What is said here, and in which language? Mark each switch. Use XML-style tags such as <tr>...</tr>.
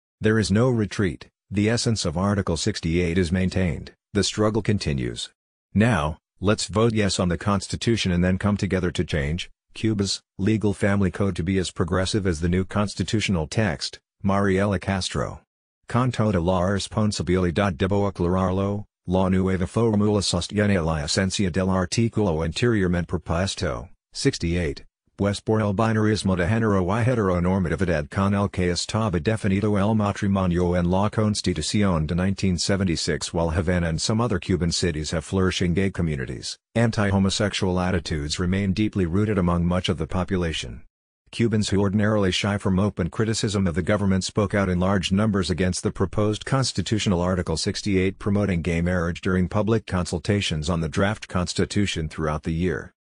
<en>There is no retreat, the essence of Article 68 is maintained, the struggle continues. Now, let's vote yes on the Constitution and then come together to change Cuba's legal family code to be as progressive as the new constitutional text, Mariela Castro.</en> <es>Con toda la responsabilidad debo aclararlo, la nueva fórmula sostiene la esencia del artículo anteriormente propuesto, 68, pues por el binarismo de género y heteronormatividad con el que estaba definido el matrimonio en la Constitución de 1976.</es> <en>While Havana and some other Cuban cities have flourishing gay communities, anti-homosexual attitudes remain deeply rooted among much of the population. Cubans who ordinarily shy from open criticism of the government spoke out in large numbers against the proposed constitutional Article 68 promoting gay marriage during public consultations on the draft constitution throughout the year.</en>